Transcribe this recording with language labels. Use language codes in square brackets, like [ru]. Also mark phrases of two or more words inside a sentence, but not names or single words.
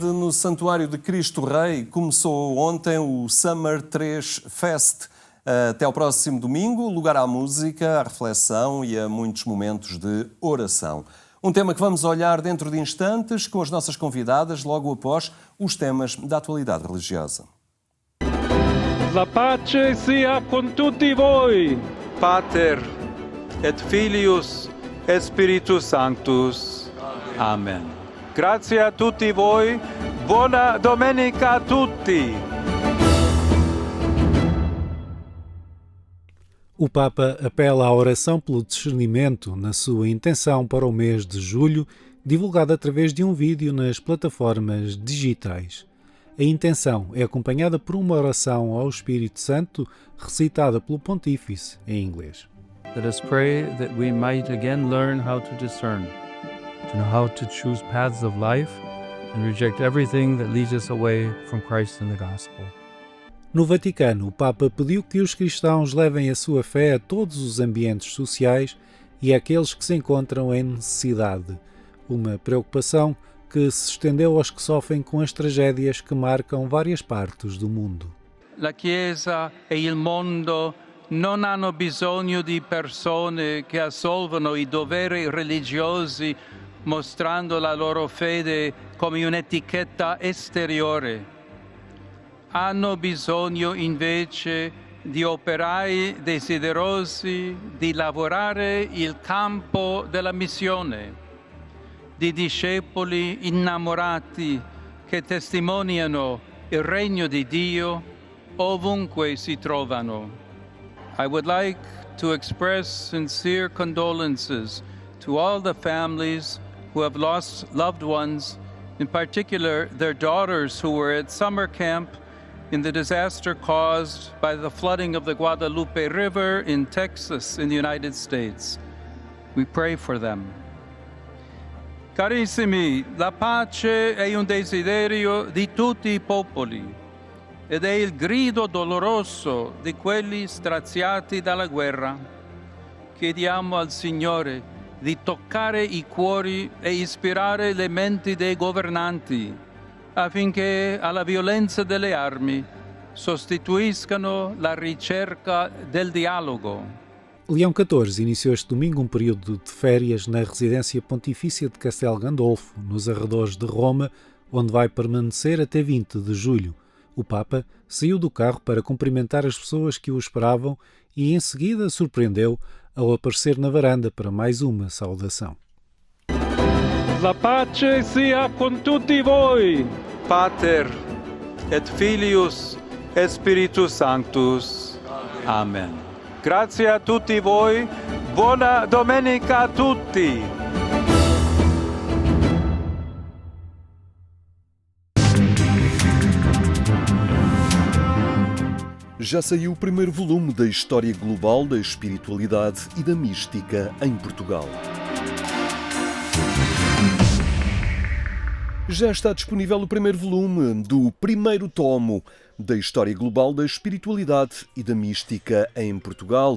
[pt] No Santuário de Cristo Rei começou ontem o Summer 3 Fest. Até ao próximo domingo, lugar à música, à reflexão e a muitos momentos de oração. Um tema que vamos olhar dentro de instantes com as nossas convidadas, logo após os temas da atualidade religiosa. [it] La pace sia con tutti voi. [la] Pater et Filius et Spiritus Sanctus. [it] Amen. Grazie a tutti voi. Buona domenica a tutti. [pt] O Papa apela à oração pelo discernimento na sua intenção para o mês de julho, divulgado através de um vídeo nas plataformas digitais. A intenção é acompanhada por uma oração ao Espírito Santo, recitada pelo Pontífice em inglês. [en] Let us pray that we might again learn how to discern, to know how to choose paths of life and reject everything that leads us away from Christ and the Gospel. [pt] No Vaticano, o Papa pediu que os cristãos levem a sua fé a todos os ambientes sociais e àqueles que se encontram em necessidade, uma preocupação que se estendeu aos que sofrem com as tragédias que marcam várias partes do mundo. [it] La Chiesa e il mondo non hanno bisogno di persone che assolvono i doveri religiosi mostrando la loro fede come un'etichetta esteriore. Hanno bisogno invece di operai desiderosi di lavorare il campo della missione, di discepoli innamorati che testimoniano il regno di Dio ovunque si trovano. [en] I would like to express sincere condolences to all the families who have lost loved ones, in particular their daughters who were at summer camp in the disaster caused by the flooding of the Guadalupe River in Texas in the United States. We pray for them. [it] Carissimi, la pace è un desiderio di tutti i popoli ed è il grido doloroso di quelli straziati dalla guerra. Chiediamo al Signore di toccare i cuori e ispirare le menti dei governanti affinché alla violenza delle armi sostituiscano la ricerca del dialogo. [pt] Leão XIV iniciou este domingo um período de férias na residência pontifícia de Castel Gandolfo, nos arredores de Roma, onde vai permanecer até 20 de julho. O Papa saiu do carro para cumprimentar as pessoas que o esperavam e em seguida surpreendeu ao aparecer na varanda para mais uma saudação. [it] La pace sia con tutti voi. [la] Pater et Filius et Spiritus Sanctus. [it] Amen. Grazie a tutti voi. Buona domenica a tutti. [pt] Já saiu o primeiro volume da História Global da Espiritualidade e da Mística em Portugal. Já está disponível o primeiro volume do primeiro tomo da História Global da Espiritualidade e da Mística em Portugal.